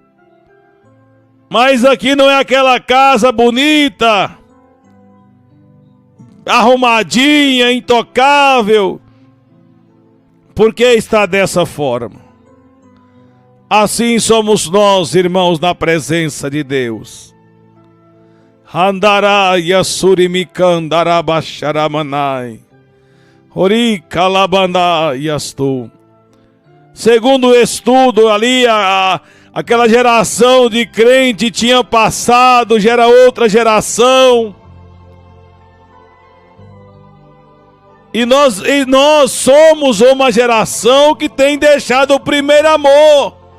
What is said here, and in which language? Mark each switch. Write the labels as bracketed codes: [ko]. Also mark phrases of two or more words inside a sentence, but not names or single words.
[pt] Mas aqui não é aquela casa bonita, arrumadinha, intocável. Por que está dessa forma? Assim somos nós, irmãos, na presença de Deus. Handará yasurimikandará bacharamanai. Ori calabandá yastu. Segundo o estudo ali, aquela geração de crente tinha passado, já era outra geração. E nós somos uma geração que tem deixado o primeiro amor.